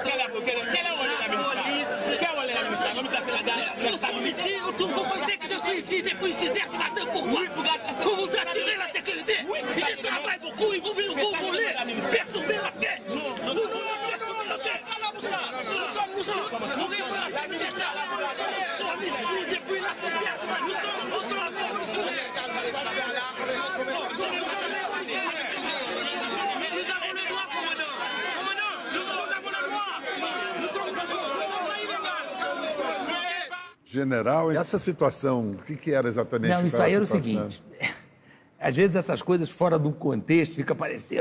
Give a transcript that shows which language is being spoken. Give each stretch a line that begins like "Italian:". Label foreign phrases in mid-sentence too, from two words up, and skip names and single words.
French: Ici, vous comprenez que je suis ici des policiers ce matin. Pourquoi? Pour vous assurer la sécurité. Je travaille beaucoup et vous voulez perturber la paix. Nous voulons perturber la paix. Nous sommes depuis la Syrie. Nous sommes
Portuguese: General, essa situação, o que era exatamente? Não, isso aí era o seguinte. Às vezes essas coisas fora do contexto fica parecendo...